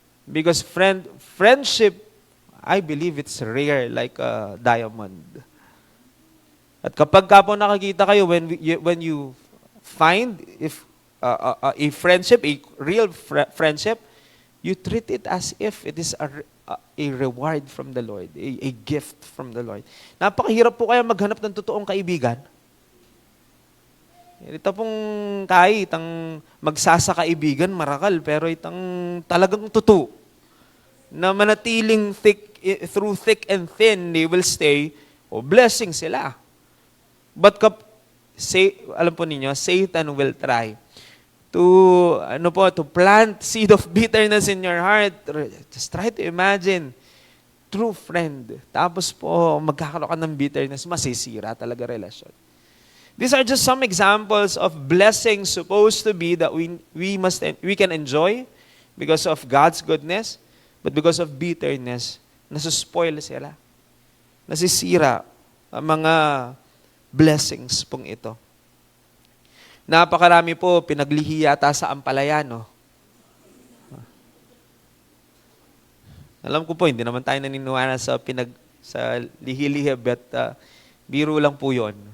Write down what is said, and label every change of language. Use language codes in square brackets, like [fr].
[en] Because friendship, I believe it's rare like a diamond. [tl] At kapag ka po nakakita kayo, [en] when you find if a friendship, a real friendship, you treat it as if it is a reward from the Lord, a gift from the Lord. [tl] Napakahirap po kaya maghanap ng totoong kaibigan. Ito pong kahit ang magsasakaibigan, marakal, pero itang talagang totoo na manatiling [en] through thick and thin, they will stay, [tl] blessing sila. [en] But [tl] alam po ninyo, [en] Satan will try to plant seed of bitterness in your heart. Just try to imagine, true friend. [tl] Tapos po, magkakaroon ka ng bitterness, masisira talaga relasyon. [en] These are just some examples of blessings supposed to be that we can enjoy because of God's goodness, but because of bitterness, [tl] nasuspoil sila. Nasisira ang mga blessings pong ito. Napakarami po pinaglihi yata sa ampalaya, no? Alam ko po, hindi naman tayo naniniwala sa lihi-lihi, but biro lang po yon.